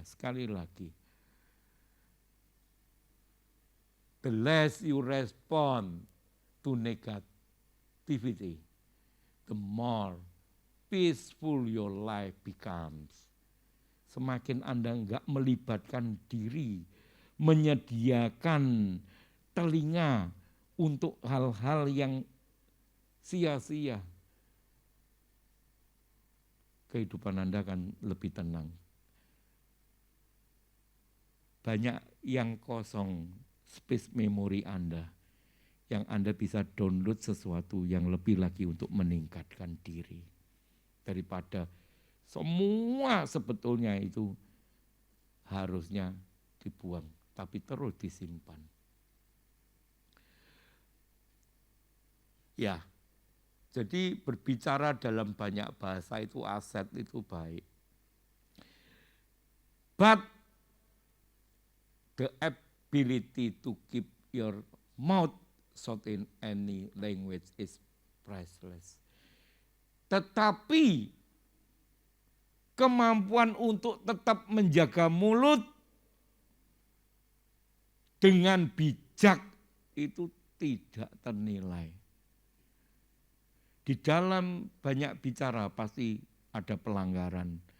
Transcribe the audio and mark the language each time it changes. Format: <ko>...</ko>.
<id>Sekali lagi,</id> <en>the less you respond to negativity, the more peaceful your life becomes.</en> <id>Semakin Anda enggak melibatkan diri, menyediakan telinga untuk hal-hal yang sia-sia, kehidupan Anda akan lebih tenang. Banyak yang kosong space memori Anda, yang Anda bisa download sesuatu yang lebih lagi untuk meningkatkan diri. Daripada semua sebetulnya itu harusnya dibuang, tapi terus disimpan. Ya. Jadi berbicara dalam banyak bahasa itu aset itu baik.</id> <en>But the ability to keep your mouth shut in any language is priceless.</en> <id>Tetapi kemampuan untuk tetap menjaga mulut dengan bijak itu tidak ternilai. Di dalam banyak bicara pasti ada pelanggaran.</id>